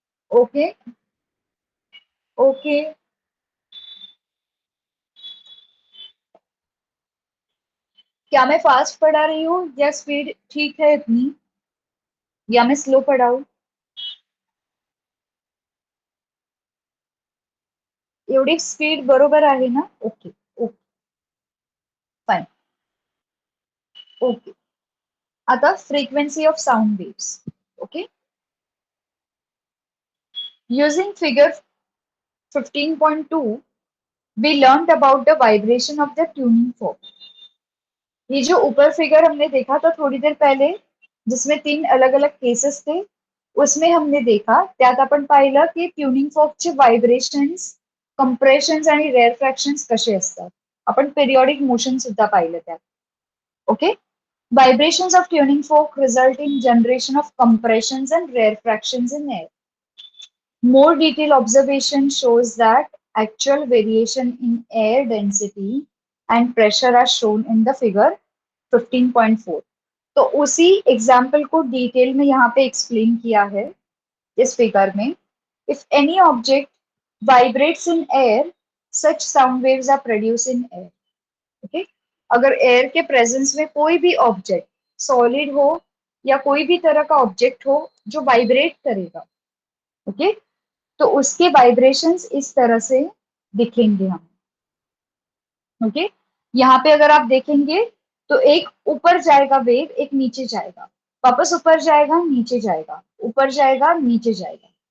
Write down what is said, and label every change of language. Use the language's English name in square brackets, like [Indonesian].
[Hindi] Okay, okay, क्या मैं fast पढ़ा रही हूँ या स्पीड ठीक है इतनी, या मैं स्लो पढ़ाऊँ? [Marathi] एवढी स्पीड बरोबर आहे ना? Okay, okay, fine. [English] Okay, आता frequency of sound waves. Okay, using figure 15.2 we learned about the vibration of the tuning fork। [Hindi] ये जो ऊपर फिगर हमने देखा था थोड़ी देर पहले, जिसमें तीन अलग अलग केसेस थे, उसमें हमने देखा [Marathi] त्यात आपण पाहिलं की ट्यूनिंग फॉर्कचे व्हायब्रेशन्स कंप्रेशन्स आणि रेअरफ्रॅक्शन्स कसे असतात. आपण पिरियॉडिक मोशन सुद्धा पाहिलं त्यात. Okay. [English] Vibrations of tuning fork result in generation of compressions and rarefractions in air. More detailed observation shows that actual variation in air density and pressure are shown in the figure 15.4. [Hindi] तो उसी example को detail में यहाँ पे explain किया है इस figure में. [English] If any object vibrates in air, such sound waves are produced in air. Okay? [Hindi] अगर एयर के प्रेजेंस में कोई भी ऑब्जेक्ट सॉलिड हो या कोई भी तरह का ऑब्जेक्ट हो जो वाइब्रेट करेगा, ओके, तो उसके वाइब्रेशंस इस तरह से दिखेंगे हम. ओके. यहाँ पे अगर आप देखेंगे तो एक ऊपर जाएगा वेव, एक नीचे जाएगा, वापस ऊपर जाएगा, नीचे जाएगा, ऊपर जाएगा, नीचे जाएगा.